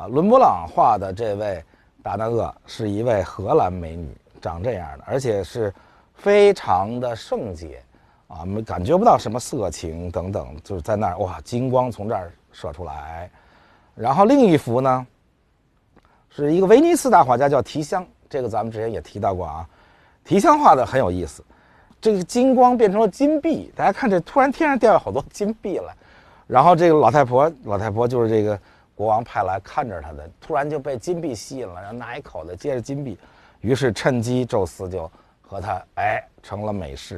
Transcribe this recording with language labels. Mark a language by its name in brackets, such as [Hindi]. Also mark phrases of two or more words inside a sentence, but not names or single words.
[Chinese] 倫勃朗畫的這位達那厄是一位荷蘭美女，長這樣的，而且是非常的聖潔啊，感覺不到什麼色情等等，就是在那兒哇，金光從這兒射出來。然後另一幅呢，是一個威尼斯大畫家叫提香，這個咱們之前也提到過啊。提香畫的很有意思，這個金光变成了金幣，大家看這突然天上掉下好多金幣來，然後這個老太婆就是這個國王派來看着他的，突然就被金幣吸引了，然後拿一口袋接着金幣，於是趁機宙斯就和他成了美事。